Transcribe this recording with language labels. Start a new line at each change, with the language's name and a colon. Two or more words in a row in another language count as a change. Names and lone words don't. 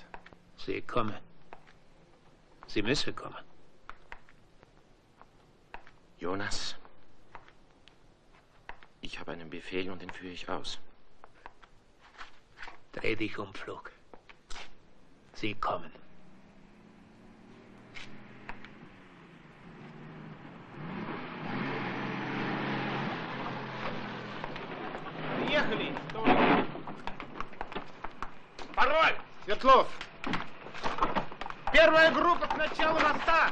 German: Sie kommen. Sie müssen kommen. Jonas, ich habe einen Befehl und den führe ich aus. Dreh dich um, Pflug. Sie kommen.
Russian: Приехали. Пароль! Светлов. Первая группа к началу моста.